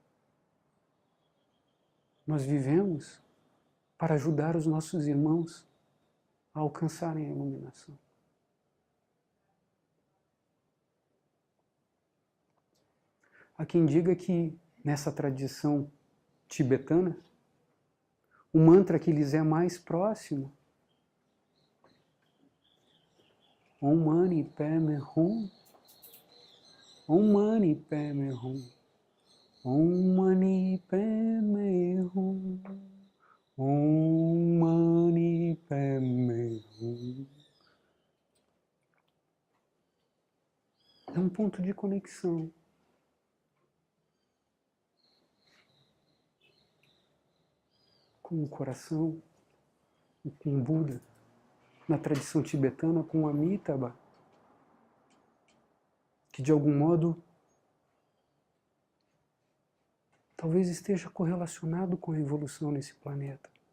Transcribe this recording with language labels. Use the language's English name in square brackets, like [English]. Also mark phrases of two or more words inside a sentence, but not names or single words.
[Portuguese] Nós vivemos para ajudar os nossos irmãos a alcançarem a iluminação. Há quem diga que nessa tradição tibetana, o mantra que lhes é mais próximo, [Sanskrit] ॐ मणि पद्मे हूँ ॐ मणि पद्मे हूँ ॐ मणि पद्मे हूँ ॐ मणि पद्मे हूँ, Om Mani Padme Hum, Om Mani Padme Hum. [Portuguese] É um ponto de conexão. Com o coração, com o Buda, na tradição tibetana, com o Amitabha, que de algum modo talvez esteja correlacionado com a evolução nesse planeta.